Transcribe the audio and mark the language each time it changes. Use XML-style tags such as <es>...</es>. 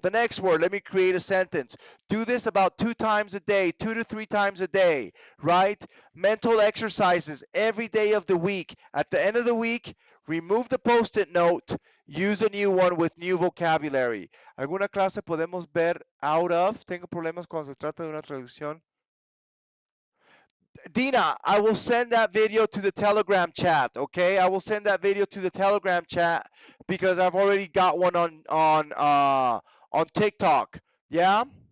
<en>The next word, let me create a sentence. Do this about 2 times a day, 2 to 3 times a day, right? Mental exercises every day of the week. At the end of the week, remove the Post-it note. Use a new one with new vocabulary.</en> <es>¿Alguna clase podemos ver out of? Tengo problemas cuando se trata de una traducción.</es> <en>Dina, I will send that video to the Telegram chat, okay? I will send that video to the Telegram chat because I've already got one on TikTok. Yeah?</en>